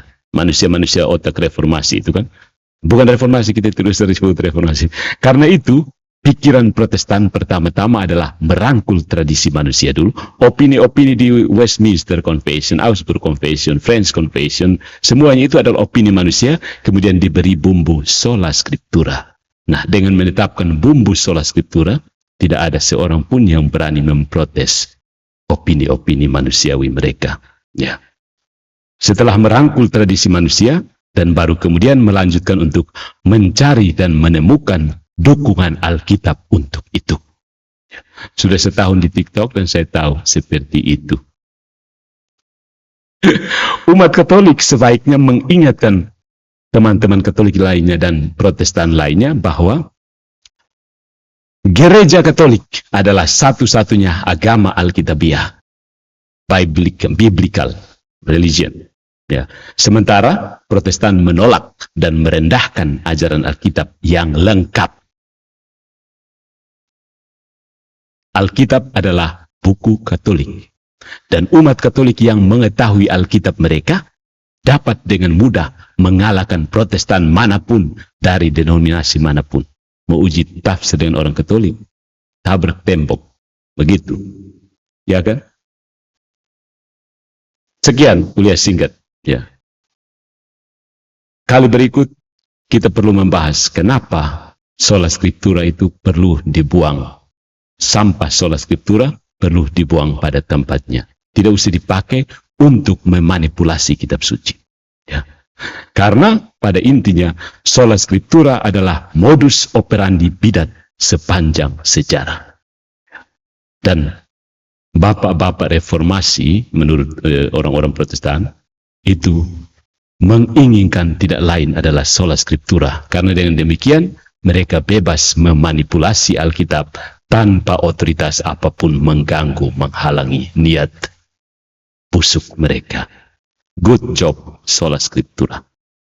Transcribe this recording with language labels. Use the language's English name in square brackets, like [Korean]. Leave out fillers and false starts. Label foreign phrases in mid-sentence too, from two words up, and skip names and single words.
[Indonesian] Manusia-manusia otak reformasi itu kan. Bukan reformasi, kita terus disebut reformasi. Karena itu, pikiran Protestan pertama-tama adalah merangkul tradisi manusia dulu. Opini-opini di Westminster Confession, Augsburg Confession, French Confession, semuanya itu adalah opini manusia, kemudian diberi bumbu [Latin] sola scriptura. [Indonesian] Nah, dengan menetapkan bumbu [Latin] sola scriptura, [Indonesian] tidak ada seorang pun yang berani memprotes opini-opini manusiawi mereka. Ya. Setelah merangkul tradisi manusia, dan baru kemudian melanjutkan untuk mencari dan menemukan dukungan Alkitab untuk itu. Sudah setahun di TikTok dan saya tahu seperti itu. Umat Katolik sebaiknya mengingatkan teman-teman Katolik lainnya dan Protestan lainnya bahwa Gereja Katolik adalah satu-satunya agama Alkitabiah, [English] biblical religion, [Indonesian] Ya. Sementara Protestan menolak dan merendahkan ajaran Alkitab yang lengkap. Alkitab adalah buku Katolik. Dan umat Katolik yang mengetahui Alkitab mereka dapat dengan mudah mengalahkan Protestan manapun dari denominasi manapun. Mau uji tafsir dengan orang Katolik, tabrak tembok. Begitu. Ya kan? Sekian kuliah singkat. Ya. Kali berikut kita perlu membahas kenapa [Latin] sola scriptura [Indonesian] itu perlu dibuang. Sampah [Latin] sola scriptura [Indonesian] perlu dibuang pada tempatnya. Tidak usah dipakai untuk memanipulasi kitab suci. Ya. Karena pada intinya [Latin] sola scriptura [Indonesian] adalah [Latin] modus operandi [Indonesian] bidat sepanjang sejarah. Dan bapak-bapak reformasi menurut orang-orang Protestan itu menginginkan tidak lain adalah [Latin] sola scriptura. [Indonesian] Karena dengan demikian mereka bebas memanipulasi Alkitab tanpa otoritas apapun mengganggu, menghalangi niat busuk mereka. [English] Good job, [Latin] sola scriptura.